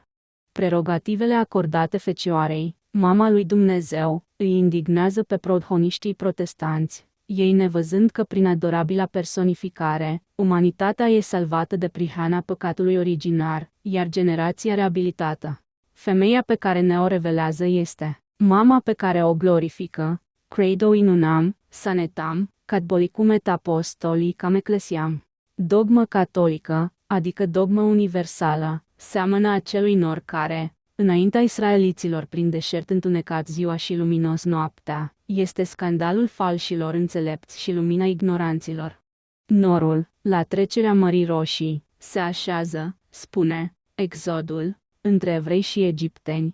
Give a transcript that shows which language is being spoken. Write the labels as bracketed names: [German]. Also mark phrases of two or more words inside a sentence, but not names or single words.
[Romanian] Prerogativele acordate Fecioarei, mama lui Dumnezeu, îi indignează pe prohoniștii protestanți, ei nevăzând că prin adorabila personificare, umanitatea e salvată de prihana păcatului originar, iar generația reabilitată. Femeia pe care ne o revelează este mama pe care o glorifică, [Latin] credo in unam, sanetam, catholicum et apostolicam ecclesiam. [Romanian] Dogmă catolică, adică dogmă universală, seamănă acelui nor care, înaintea israeliților prin deșert întunecat ziua și luminos noaptea, este scandalul falșilor înțelepți și lumina ignoranților. Norul, la trecerea Mării Roșii, se așează, spune Exodul, între evrei și egipteni.